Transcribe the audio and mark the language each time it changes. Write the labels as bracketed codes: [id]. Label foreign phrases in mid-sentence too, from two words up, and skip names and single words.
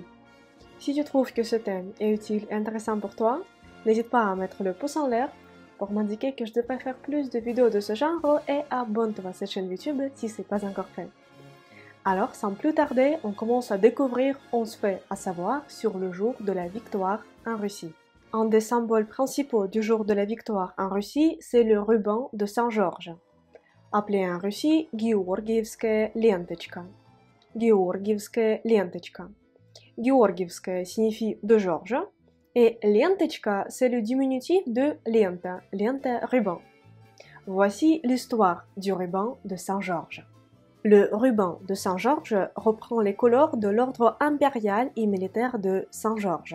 [fr] Si tu trouves que ce thème est utile et intéressant pour toi, n'hésite pas à mettre le pouce en l'air pour m'indiquer que je devrais faire plus de vidéos de ce genre et abonne-toi à cette chaîne YouTube si ce n'est pas encore fait. Alors, sans plus tarder, on commence à découvrir on se fait à savoir sur le jour de la victoire en Russie. Un des symboles principaux du jour de la victoire en Russie, c'est le ruban de Saint-Georges, appelé en Russie [ru] Георгиевская ленточка. Георгиевская ленточка. [fr] Георгиевская signifie de Georges et ленточка, c'est le diminutif de [ru] лента, лента [fr] ruban. Voici l'histoire du ruban de Saint-Georges. Le ruban de Saint-Georges reprend les couleurs de l'ordre impérial et militaire de Saint-Georges.